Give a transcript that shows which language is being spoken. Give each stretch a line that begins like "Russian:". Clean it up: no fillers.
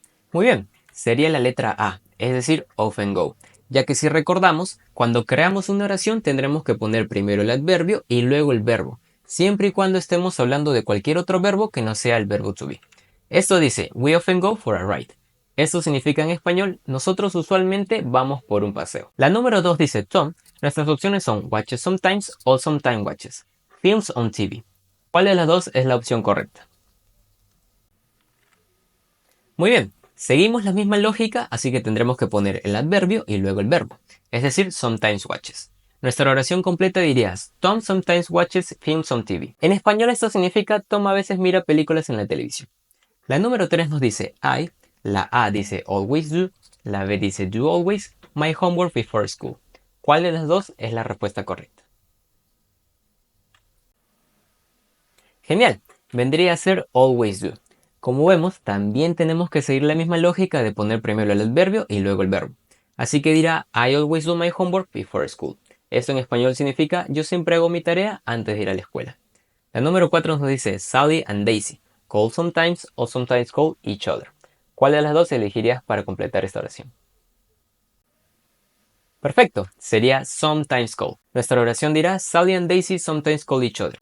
Spanish: Muy bien, sería la letra A, es decir, often go, ya que si recordamos, cuando creamos una oración tendremos que poner primero el adverbio y luego el verbo, siempre y cuando estemos hablando de cualquier otro verbo que no sea el verbo to be. Esto dice,
English: we often go for a ride.
Spanish: Esto significa en español, nosotros usualmente vamos por un paseo. La número 2 dice Tom. Nuestras opciones son watches sometimes o sometimes watches. Films on TV. ¿Cuál de las dos es la opción correcta? Muy bien, seguimos la misma lógica, así que tendremos que poner el adverbio y luego el verbo, es decir, sometimes watches. Nuestra oración completa diría,
English: Tom sometimes watches films on TV.
Spanish: En español esto significa Tom a veces mira películas en la televisión. La número 3 nos dice I, la A dice always do, la B dice do always,
English: my homework before school.
Spanish: ¿Cuál de las dos es la respuesta correcta? Genial, vendría a ser always do. Como vemos, también tenemos que seguir la misma lógica de poner primero el adverbio y luego el verbo. Así que dirá
English: I always do my homework before school.
Spanish: Esto en español significa yo siempre hago mi tarea antes de ir a la escuela. La número 4 nos dice Sally and Daisy, call sometimes o sometimes call each other. ¿Cuál de las dos elegirías para completar esta oración? Perfecto, sería sometimes call. Nuestra oración dirá
English: Sally and Daisy sometimes call each other.